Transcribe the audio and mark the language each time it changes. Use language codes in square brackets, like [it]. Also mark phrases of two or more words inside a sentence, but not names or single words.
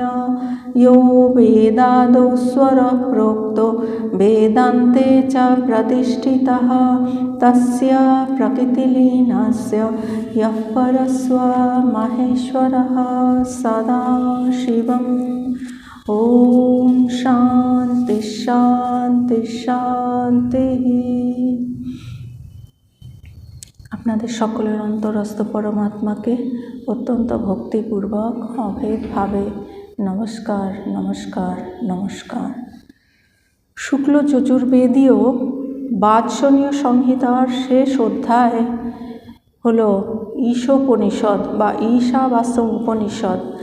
[sa] यो वेदादौ स्वरः प्रोक्तो वेदान्ते च प्रतिष्ठितः तस्य प्रकृतिलीनस्य यः परस्व महेश्वरः सदा शिवम्। ओम शांति शांति शांति। [bn] আপনাদের সকলের অন্তরস্থ পরমাত্মাকে অত্যন্ত ভক্তিপূর্বক অভেদভাবে নমস্কার নমস্কার নমস্কার। শুক্ল যজুর্বেদীয় বাৎসনীয় সংহিতার শেষ অধ্যায় হল ঈশোপনিষদ বা ঈশাবাস্য উপনিষদ।